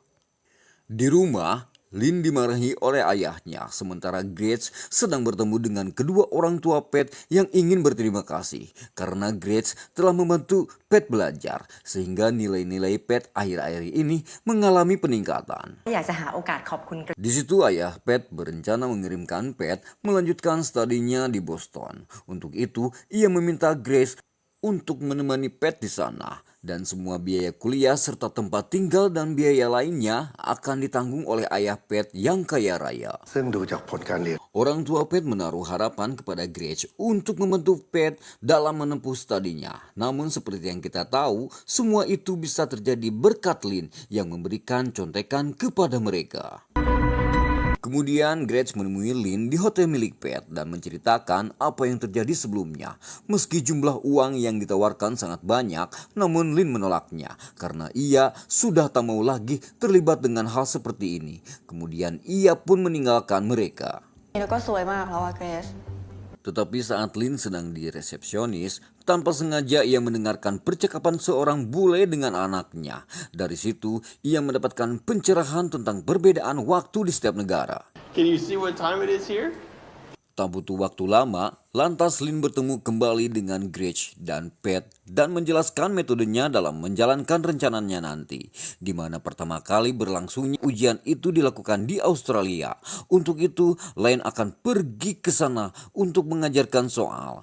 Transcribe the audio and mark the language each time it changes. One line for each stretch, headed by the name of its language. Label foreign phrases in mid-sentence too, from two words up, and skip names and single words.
Indonesian: Di rumah, Lin dimarahi oleh ayahnya, sementara Grace sedang bertemu dengan kedua orang tua Pat yang ingin berterima kasih. Karena Grace telah membantu Pat belajar, sehingga nilai-nilai Pat akhir-akhir ini mengalami peningkatan.
Thai: อยากจะหาโอกาสขอบคุณ
Indonesian: Di situ ayah Pat berencana mengirimkan Pat melanjutkan studinya di Boston. Untuk itu, ia meminta Grace untuk menemani Pat di sana. Dan semua biaya kuliah serta tempat tinggal dan biaya lainnya akan ditanggung oleh ayah Pat yang kaya raya.
Thai: ซึ่งดูจากผลการเรียน
Indonesian: Orang tua Pat menaruh harapan kepada Grace untuk membantu Pat dalam menempuh studinya. Namun seperti yang kita tahu, semua itu bisa terjadi berkat Lin yang memberikan contekan kepada mereka. Kemudian Grace menemui Lin di hotel milik Pat dan menceritakan apa yang terjadi sebelumnya. Meski jumlah uang yang ditawarkan sangat banyak, namun Lin menolaknya karena ia sudah tak mau lagi terlibat dengan hal seperti ini. Kemudian ia pun meninggalkan mereka.
Thai: แล้วก็สวยมากแล้วอะเกรซ
Indonesian: Tetapi saat Lin sedang di resepsionis, tanpa sengaja ia mendengarkan percakapan seorang bule dengan anaknya. Dari situ, ia mendapatkan pencerahan tentang perbedaan waktu di setiap negara.
English: Can you see what time it is here?
Indonesian: Tak butuh waktu lama, lantas Lin bertemu kembali dengan Grace dan Pat dan menjelaskan metodenya dalam menjalankan rencananya nanti, di mana pertama kali berlangsungnya ujian itu dilakukan di Australia. Untuk itu, Lin akan pergi ke sana untuk mengajarkan soal.